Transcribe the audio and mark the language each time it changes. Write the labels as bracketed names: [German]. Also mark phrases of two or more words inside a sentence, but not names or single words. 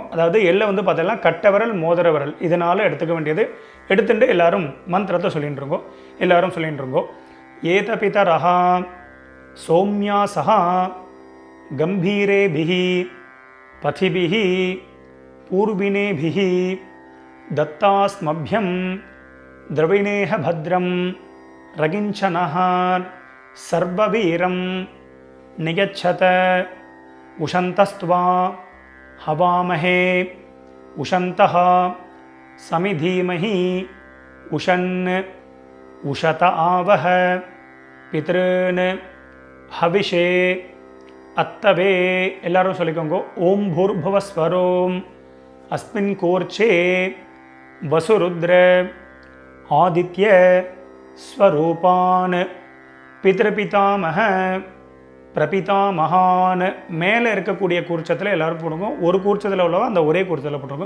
[Tamil] அதாவது எள்ளை வந்து பார்த்தீங்கன்னா கட்டை விரல் மோதிர விரல் இதனால் எடுத்துக்க வேண்டியது. எடுத்துட்டு எல்லாரும் மந்திரத்தை சொல்லிட்டு இருக்கோம். எல்லாரும் சொல்லிட்டு இருக்கோம். [Sanskrit] एत पितरः सोम्या सः गम्भीरेभिः पथिभिः पूर्व्येभिः दत्तास्मभ्यं द्रविणेह भद्रं रगिञ्चनः सर्ववीरं निगच्छत उशन्तस्त्वा हवामहे उशन्तः समिधीमहि उशन् उशत आवह पितॄन् हविषे अत्तवे [Tamil] எல்லாரும் சொல்லிக்கோங்க. [Sanskrit] ओम् भूर्भुवस्वरोम् अस्मिन् कूर्चे वसुरुद्र आदित्य स्वरूपान् पितृपितामह प्रपितामहान्. [Tamil] மேலே இருக்கக்கூடிய கூர்ச்சத்தில் எல்லாரும் போடுங்க. ஒரு கூர்ச்சத்தில் உள்ளவா அந்த ஒரே கூர்ச்சத்தில் போட்டுருங்க.